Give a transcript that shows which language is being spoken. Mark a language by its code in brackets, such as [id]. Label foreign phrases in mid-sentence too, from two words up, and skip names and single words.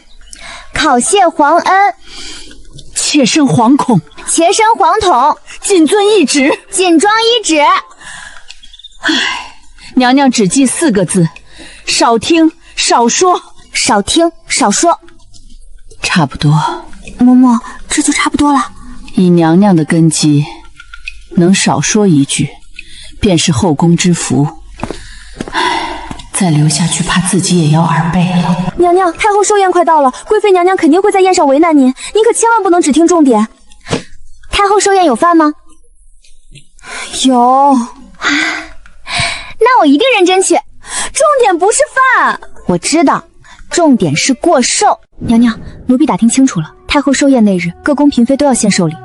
[zh] 考謝皇恩。妾身惶恐。妾身惶恐。謹遵懿旨。謹遵懿旨。娘娘只記4個字：少聽少說。少聽少說。差不多。嬷嬷，這就差不多了。以娘娘的根基，能少說一句，便是後宮之福。再留下去，怕自己也要耳背了。娘娘，太后壽宴快到了，貴妃娘娘肯定會在宴上為難您，您可千萬不能只聽重點。太後壽宴有飯嗎？有。那我一定認真去。重點不是飯，我知道，重點是過壽。娘娘，奴婢打聽清楚了，太后壽宴那日，各宮嬪妃都要獻壽禮。